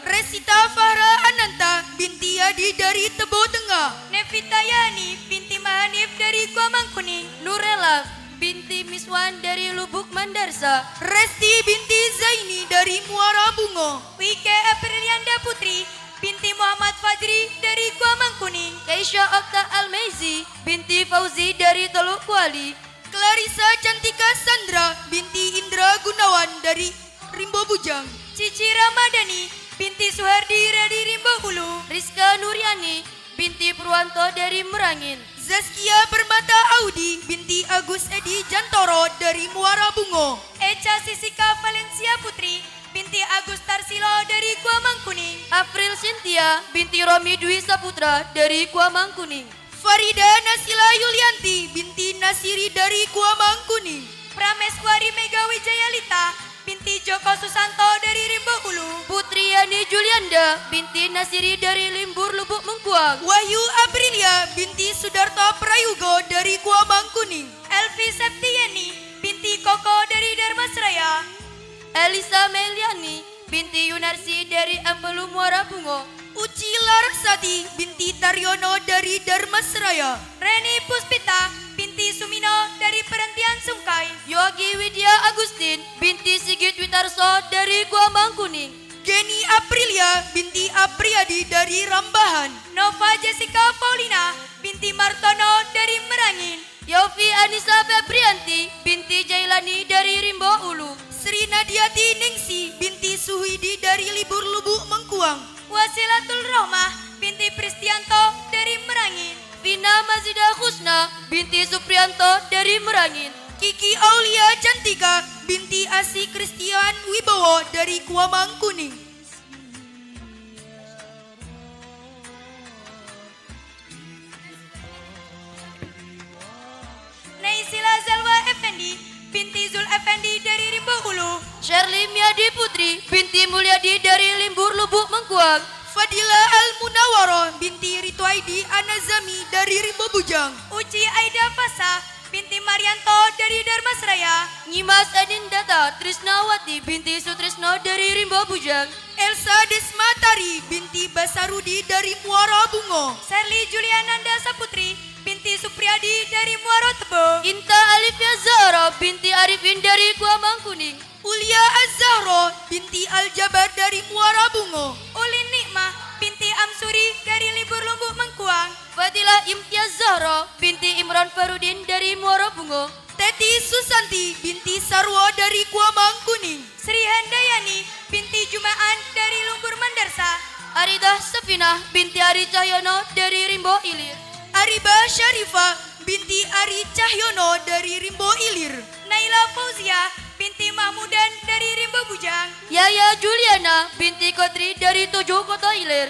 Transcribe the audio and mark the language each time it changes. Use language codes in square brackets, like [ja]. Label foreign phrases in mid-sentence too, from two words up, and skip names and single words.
[id] Resita Farah Ananta binti Yadi dari Tebu Tengah. Nevita Yani binti Mahanif dari Gua Mangkuning. Nurela binti Miswan dari Lubuk Mandarsa. Resti binti Zaini dari Muara Bungo. Wike Aprilianda Putri binti Muhammad Fadri dari Gua Mangkuning. Keisha Okta Almezi binti Fauzi dari Teluk Kuali. Clarissa Cantika Sandra binti Indra Gunawan dari Rimbo Bujang. Cici Ramadhani binti Suhardi dari Rimbo Hulu. Rizka Nuriani binti Purwanto dari Merangin. Zaskia Permata Audi binti Agus Edi Jantoro dari Muara Bungo. Echa Sisika Valencia Putri binti Agus Tarsilo dari Gua Mangkuning. April Cynthia binti Romi Dwi Saputra dari Gua Mangkuning. Farida Nasila Yulianti binti Nasiri dari Gua Mangkuning. Prameswari Mega Wijayalita binti Joko Susanto dari Rimbo Ulu. Putri Yani Julianda binti Nasiri dari Limbur Lubuk Mengkuang. Wahyu Aprilia binti Sudarto Prayugo dari Gua Mangkuning. Elvi Septiani binti Koko dari Darmasraya. Elisa Meliani binti Yunarsi dari Ampelu Muara Bungo. Uci Larasati binti Taryono dari Darmasraya. Reni Puspita binti Sumino dari Perhentian Sungkai. Yogi Widya Agustin binti Sigit Witarso dari Gua Mangkuning. Geni Aprilia binti Apriyadi dari Rambahan. Nova Jessica Paulina binti Martono dari Merangin. Yofi Anissa Febrianti binti Jailani dari Rimbo Ulu. Sri Nadiati Ningsi binti Suhidi dari Libur Lubuk Mengkuang. Wasilatul Rohmah binti Pristianto dari Merangin. Vina Mazida Husna binti Suprianto dari Merangin. Kiki Aulia Cantika binti Asi Kristian Wibowo dari Gua Mangkuning. Naisila Zalwa Effendi binti Zul Effendi dari Rimbo Ulu. Shirley Miadi Putri binti Mulyadi dari Limbur Lubuk Mengkuang. Fadila Al-Munawaro binti Ritwaidi Anazami dari Rimbo Bujang. Uci Aida Fasa binti Marianto dari Darmasraya. Nyimas Anindata Trisnawati binti Sutrisno dari Rimbo Bujang. Elsa Desmatari binti Basarudi dari Muara Bungo. Serli Juliananda Saputri binti Supriyadi dari Muara Tebo. Inta Alifia Zahra binti Arifin dari Gua Mangkuning. Ulia Az-Zahro binti Al-Jabar dari Muara Bungo. Ulin Nikmah binti Amsuri dari Libur Lumbuk Mengkuang. Fadilah Imtiaz Zahra binti Imran Farudin dari Muara Bungo. Teti Susanti binti Sarwo dari Gua Mangkuning. Sri Handayani binti Jumaan dari Lumbur Mandarsa. Aridah Safinah binti Ari Cahyono dari Rimbo Ilir. Ariba Syarifah binti Ari Cahyono dari Rimbo Ilir. Naila Fauzia binti Mahmudan dari Rimbo Bujang. Yaya Juliana binti Kotri dari Tujuh Kota Ilir.